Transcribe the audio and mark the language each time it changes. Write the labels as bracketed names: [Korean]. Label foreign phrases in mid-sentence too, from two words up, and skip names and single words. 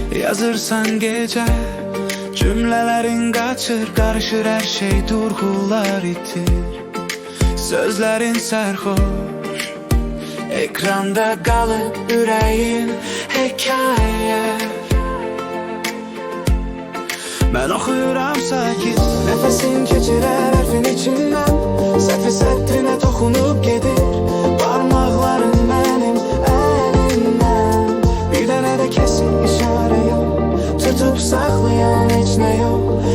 [Turkish] yazırsan gece, cümlelerin kaçır, karışır her şey, durgular itir. Sözlerin sarhoş, ekranda kalıp yüreğin hikaye. [Azerbaijani] Ben okuyuram sakit, nefesin keçirər hərfin içindən, səhvi sətrinə toxunub gedir parmaqların mənim əlimdən. Bir dənə də kəsin işarə yox, tutup saxlayan heç nə yox.